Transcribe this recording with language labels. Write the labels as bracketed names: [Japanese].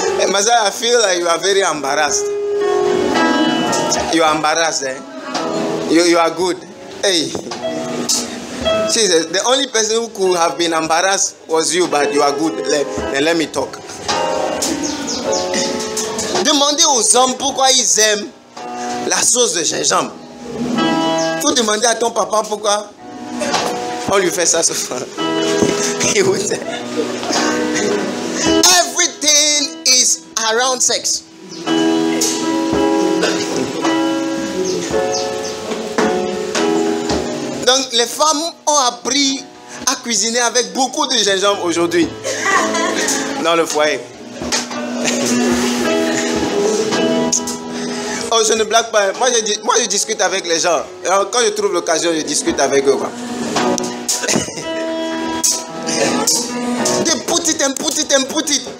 [English] Maza, I feel like you are very embarrassed. You are embarrassed, eh? You are good. Hey. She said, the only person who could have been embarrassed was you, but you are good. Then let me talk. [French] Demandez aux hommes pourquoi ils aiment la sauce de gingembre. Il faut demander à ton papa pourquoi on lui fait ça souvent. [English] He would say, everything is around sex. [French] Donc les femmes ont appris à cuisiner avec beaucoup de gingembre aujourd'hui dans le foyer. Oh, je ne blague pas. Moi, je discute avec les gens. Alors, quand je trouve l'occasion, je discute avec eux. [English] They put it and put it and put it.